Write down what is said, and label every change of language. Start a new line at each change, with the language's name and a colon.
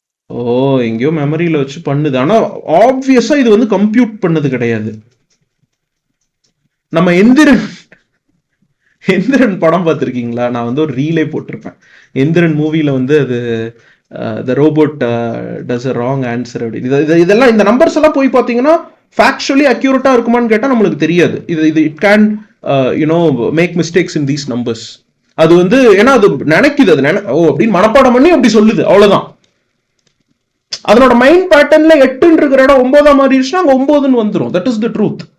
Tamil: ஓ, எங்கேயோ மெமரியில வச்சு பண்ணுது. ஆனா ஆப்வியஸா இது வந்து கம்ப்யூட் பண்ணது கிடையாது. நம்ம எந்திரன் படம் பார்த்துருக்கீங்களா? நான் வந்து ஒரு ரீலே போட்டிருப்பேன். எந்திரன் மூவில வந்து அது
English: the robot does a wrong answer
Tamil: அப்படின்னு. இதெல்லாம் இந்த நம்பர்ஸ் எல்லாம் போய் பார்த்தீங்கன்னா ஃபேக்சுவலி அக்யூரேட்டா இருக்குமான்னு கேட்டால் நம்மளுக்கு தெரியாது.
English: இது it can make mistakes in these numbers.
Tamil: அது வந்து ஏன்னா அது நினைக்குது, அது அப்படின்னு மனப்பாடம் பண்ணி அப்படி சொல்லுது, அவ்வளவுதான். அதனோட மைண்ட் பேட்டர்ன்ல 8 இருக்கிற இடம் 9 மாறிடுச்சுன்னா அங்க 9 வந்துடும்.
English: That is the truth.